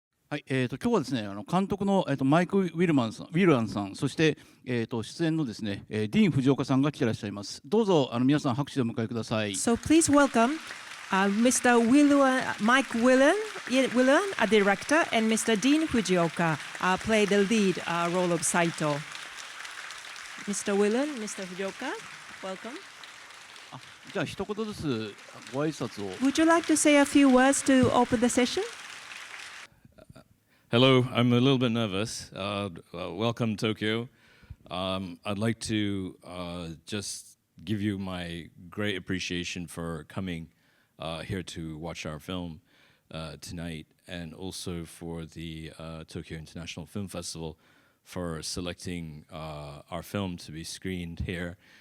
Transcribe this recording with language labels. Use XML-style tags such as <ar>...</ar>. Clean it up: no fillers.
<ja>はい、今日はですね、監督の、マイク・ウィルアンさん、そして、出演のですね、ディーン・フジオカさんが来ていらっしゃいます。どうぞ皆さん拍手でお迎えください。</ja> <en>So please welcome Mr. Wiluan, Mike Wiluan, a director, and Mr. Dean Fujioka play the lead role of Saito. Mr. Wiluan, Mr. Fujioka, welcome.</en> <ja>じゃあ一言ずつご挨拶を。</ja> <en>Would you like to say a few words to open the session? Hello, I'm a little bit nervous. Welcome, Tokyo. I'd like to just give you my great appreciation for coming here to watch our film tonight, and also for the Tokyo International Film Festival for selecting our film to be screened here.</en>